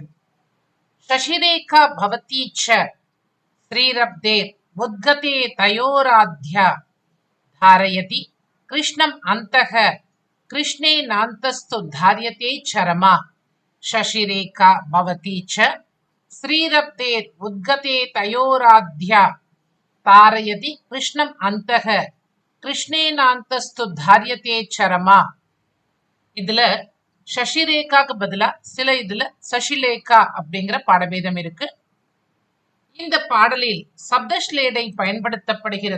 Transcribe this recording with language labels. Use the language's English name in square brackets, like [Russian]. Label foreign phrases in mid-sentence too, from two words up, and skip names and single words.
[Sanskrit] शशिरेखा भवती च श्रीरब्धे उद्गते तयोराध्या धारयति कृष्णम् अन्तः कृष्णेनान्तस्तु धार्यते चरमा शशिरेखा भवती च श्रीरब्धे उद्गते तयोराध्या धारयति कृष्णम् अन्तः कृष्णेनान्तस्तु धार्यते चरमा. [Tamil] இதுல சசிரேகாக்கு பதிலா சில இதுல சசிலேகா அப்படிங்கிற பாடபேதம் இருக்கு. இந்த பாடலில் சப்தஸ்லேடை பயன்படுத்தப்படுகிறது.